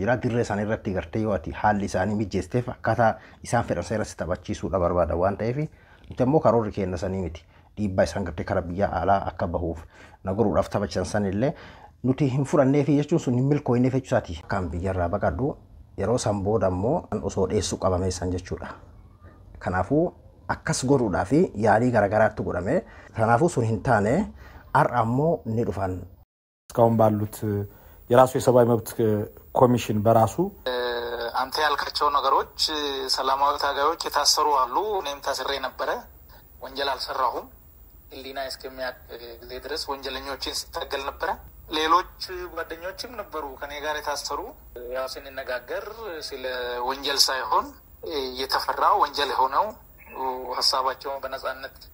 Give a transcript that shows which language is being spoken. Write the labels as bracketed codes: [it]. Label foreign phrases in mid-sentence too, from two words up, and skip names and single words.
[om] jira dirree isaan irratti gartee yoo ati haalli isaanii mijeesteef akkaataa isaan fedhan irratti taphachiisuudha barbaada waan ta'eef nuti immoo karoorri keenya sanii miti dhiibbaa isaan gartee kara biyya alaa akka bahuuf naguruudhaaf taphachisan sanillee nuti hin fudhannee fi jechuun sun hin milkooyne jechuusaati kan biyyarraa baqadhu yeroo san booda immoo osoo dheessuu qabamee san jechuudha kanaafuu akkas godhuudhaaf yaalii garaagaraatti godhame kanaafuu sun hin taane har'a ammoo ni dhufan [am] እስካሁን ባሉት የራሱ የሰብአዊ መብት ኮሚሽን በራሱ አንተ ያልካቸው ነገሮች ሰላማዊ ታጋዮች የታሰሩ አሉ እኔም ታስሬ ነበረ ወንጀል አልሰራሁም ህሊና እስከሚያቅ ጊዜ ድረስ ወንጀለኞችን ሲታገል ነበረ ሌሎች ጓደኞችም ነበሩ ከኔ ጋር የታሰሩ ያው ስንነጋገር ስለ ወንጀል ሳይሆን የተፈራው ወንጀል ሆነው ሐሳባቸውን በነጻነት